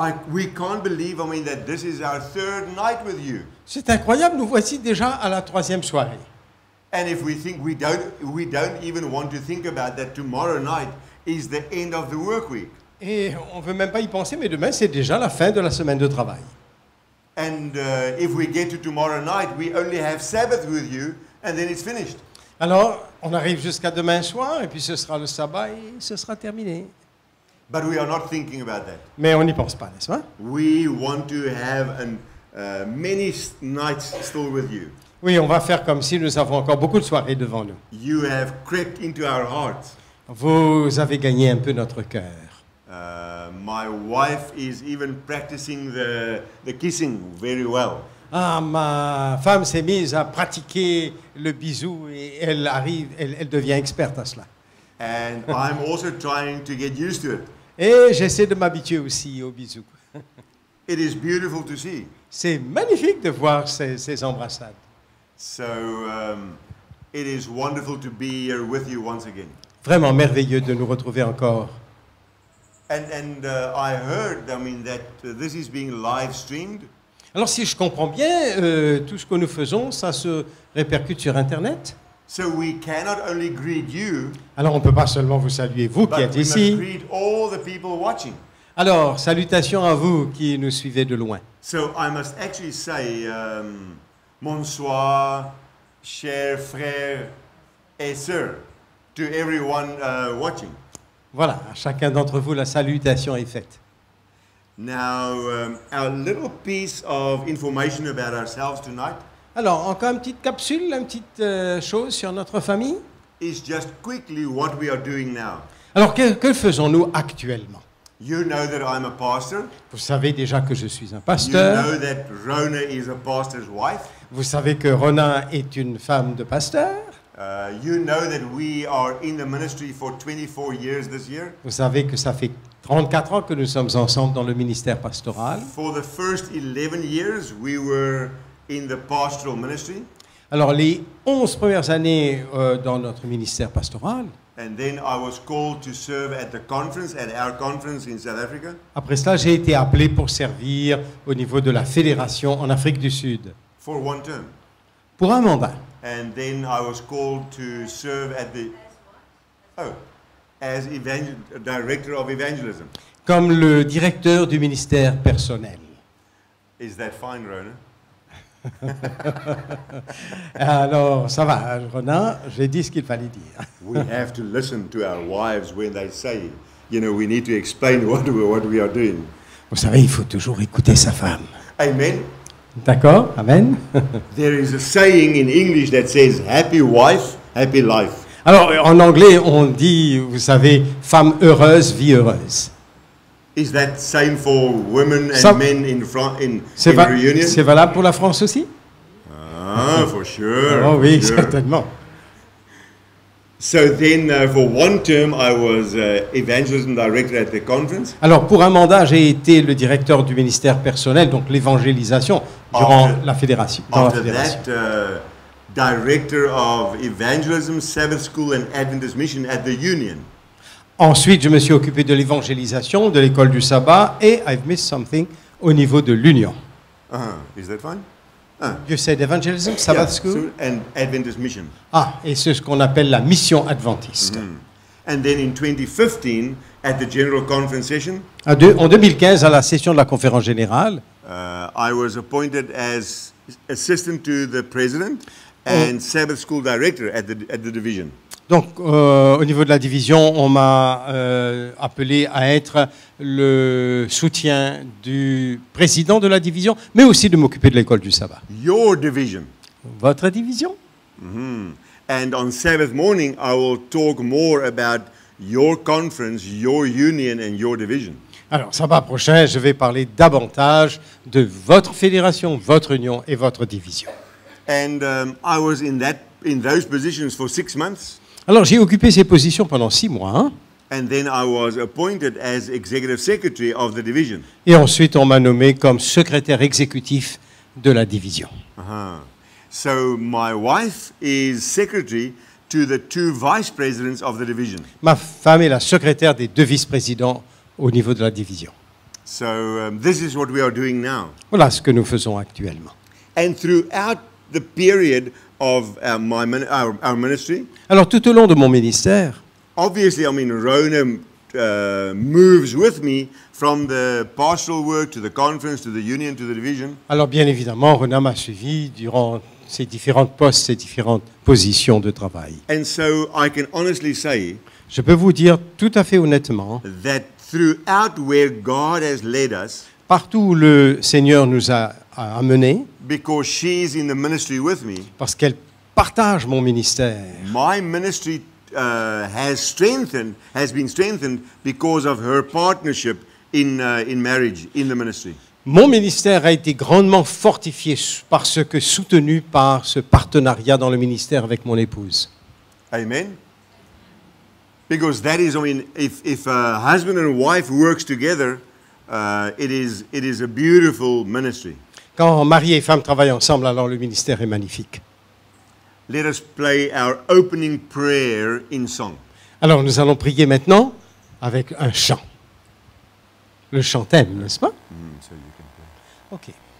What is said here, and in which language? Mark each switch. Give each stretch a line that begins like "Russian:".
English: We can't believe, that this is our third night with you.
French: C'est incroyable, nous voici déjà à la 3e soirée.
English: And if we think we don't even want to think about that tomorrow night is the end of the work week.
French: Et on ne veut même pas y penser, mais demain, c'est déjà la fin de la semaine de travail.
English: And if we get to tomorrow night, we only have Sabbath with you, and then it's finished.
French: Alors, on arrive jusqu'à demain soir, et puis ce sera le sabbat, et ce sera terminé.
English: But we are not thinking about that.
French: Mais on n'y pense pas, n'est-ce pas?
English: We want to have many nights still with you.
French: Oui, on va faire comme si nous avons encore beaucoup de soirées devant nous.
English: You have crept into our hearts.
French: Vous avez gagné un peu notre cœur.
English: My wife is even practicing the kissing very well.
French: Ah, ma femme s'est mise à pratiquer le bisou et elle devient experte à cela.
English: And I'm also trying to get used to it.
French: Et j'essaie de m'habituer aussi au bisou.
English: It is beautiful to see.
French: C'est magnifique de voir ces embrassades.
English: So it is wonderful to be here with you once again.
French: Vraiment merveilleux de nous retrouver encore.
English: And I heard, that this is being live streamed.
French: Alors si je comprends bien, tout ce que nous faisons, ça se répercute sur Internet.
English: So we cannot only greet you,
French: Alors on ne peut pas seulement vous saluer, vous qui
English: but
French: êtes
English: we must
French: ici.
English: greet all the people watching.
French: Alors, salutations à vous qui nous suivez de loin.
English: So I must actually say,
French: bonsoir, chers frères et sœurs,
English: to everyone watching.
French: Voilà, à chacun d'entre vous, la salutation est faite.
English: Now, our little piece of information about ourselves tonight
French: Alors, encore une petite capsule, une petite chose sur notre famille.
English: is just quickly what we are doing now.
French: Alors, que faisons-nous actuellement?
English: You know that I'm a pastor.
French: Vous savez déjà que je suis un
English: You
French: pasteur.
English: know that Rona is a pastor's wife.
French: Vous savez que Ronan est une femme de pasteur.
English: You know that we are in the ministry for 24 years this year.
French: Vous savez que ça fait 34 ans que nous sommes ensemble dans le ministère pastoral.
English: For the first 11 years, we were in the pastoral ministry.
French: Alors, les 11 premières années dans notre ministère pastoral,
English: And then I was called to serve at our conference in South Africa.
French: après cela, j'ai été appelé pour servir au niveau de la fédération en Afrique du Sud,
English: For one term.
French: pour un mandat.
English: And then I was called to serve as director of evangelism.
French: Comme le directeur du ministère personnel.
English: Is that fine, Rona?
French: Alors, ça va, Ronan, j'ai dit ce qu'il fallait dire.
English: We have to listen to our wives when they say, we need to explain what we are doing.
French: Vous savez, il faut toujours écouter sa femme.
English: Amen.
French: D'accord? Amen.
English: There is a saying in English that says, happy wife, happy life.
French: Alors, en anglais, on dit, vous savez, femme heureuse, vie heureuse.
English: Is that same for women and
French: Ça-
English: men in
French: C'est
English: reunion?
French: c'est valable pour la France aussi?
English: Ah, for sure. Oh for
French: oui,
English: sure.
French: certainement.
English: So then, for one term, I was evangelism director at the conference.
French: Alors, pour un mandat, j'ai été le directeur du ministère personnel, donc l'évangélisation, durant
English: After-
French: la fédération. Dans la
English: After
French: fédération.
English: that, director of evangelism, Sabbath School, and Adventist Mission at the Union.
French: Ensuite, je me suis occupé de l'évangélisation, de l'école du sabbat, et
English: I've missed something
French: au niveau de l'Union.
English: Is that fine? You said evangelism, Sabbath Yeah, school? and Adventist Mission.
French: Ah, et c'est ce qu'on appelle la mission adventiste.
English: And then in 2015, at the General Conference session,
French: En 2015, à la session de la conférence générale,
English: I was appointed as assistant to the president and Sabbath School director at the division.
French: donc au niveau de la division, on m'a appelé à être le soutien du président de la division, mais aussi de m'occuper de l'école du sabbat.
English: Your division.
French: Votre division?
English: And on Sabbath morning, I will talk more about your conference, your union, and your division.
French: Alors, sabbat prochain, je vais parler davantage de votre fédération, votre union et votre division.
English: And I was in those positions for 6 months.
French: Alors, j'ai occupé ces positions pendant 6 mois. Hein,
English: And then I was appointed as executive secretary of the division.
French: et ensuite, on m'a nommé comme secrétaire exécutif de la division.
English: So my wife is secretary to the 2 vice presidents of the division.
French: Ma femme est la secrétaire des 2 vice-présidents au niveau de la division.
English: So this is what we are doing now.
French: Voilà ce que nous faisons actuellement.
English: And throughout the period of our ministry,
French: Alors, tout au long de mon ministère,
English: obviously, Rona moves with me from the pastoral work to the conference, to the union, to the division.
French: alors bien évidemment, Rona m'a suivi durant ces différentes postes, ces différentes positions de travail.
English: And so I can honestly say
French: Je peux vous dire tout à fait honnêtement,
English: that throughout where God has led us,
French: partout où le Seigneur nous a amenés,
English: because she's in the ministry with me,
French: parce qu'elle partage mon ministère,
English: my ministry has been strengthened because of her partnership in marriage, in the ministry.
French: mon ministère a été grandement fortifié parce que soutenu par ce partenariat dans le ministère avec mon épouse.
English: Amen. Because that is, if a husband and wife works together, it is a beautiful ministry.
French: Quand mari et femme travaillent ensemble, alors le ministère est magnifique.
English: Let us play our opening prayer in song.
French: Alors nous allons prier maintenant avec un chant. Le chant thème, n'est-ce pas?
English: So you can play. Ok.